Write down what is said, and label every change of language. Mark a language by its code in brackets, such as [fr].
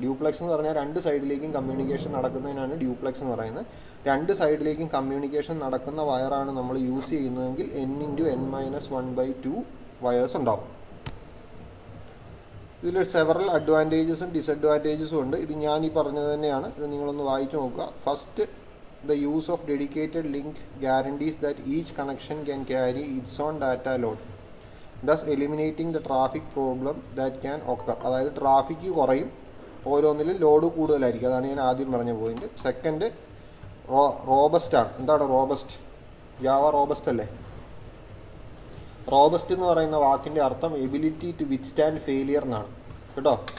[ml] Duplex എന്ന് പറഞ്ഞാൽ 2 സൈഡിലേക്കും കമ്മ്യൂണിക്കേഷൻ നടക്കുന്നതിനാണ് ഡ്യൂപ്ലെക്സ് എന്ന് പറയുന്നത്. 2 സൈഡിലേക്കും കമ്മ്യൂണിക്കേഷൻ നടക്കുന്ന വയറാണ് നമ്മൾ യൂസ് ചെയ്യുന്നതെങ്കിൽ n × n-1/2 വയേഴ്സ് ഉണ്ടാവും. ഇതിൽ സെവറൽ അഡ്വാൻറ്റേജസും ഡിസഡ്വാൻറ്റേജസും ഉണ്ട്. ഇത് ഞാൻ ഈ പറഞ്ഞത് തന്നെയാണ്. ഇത് നിങ്ങളൊന്ന് വായിച്ചു നോക്കുക. [en] First, the use of dedicated link guarantees that each connection can carry its own data load, thus eliminating the traffic problem that can occur. [ml] അതായത് ട്രാഫിക്ക് കുറയും, ഓരോന്നിലും ലോഡ് കൂടുതലായിരിക്കും. അതാണ് ഞാൻ ആദ്യം പറഞ്ഞ പോയിന്റ്. സെക്കൻഡ്, റോബസ്റ്റ് ആണ്. എന്താണ് റോബസ്റ്റ്? ജാവ റോബസ്റ്റ് അല്ലേ? റോബസ്റ്റ് എന്ന് പറയുന്ന വാക്കിൻ്റെ അർത്ഥം [en] ability to withstand failure [ml] എന്നാണ് കേട്ടോ.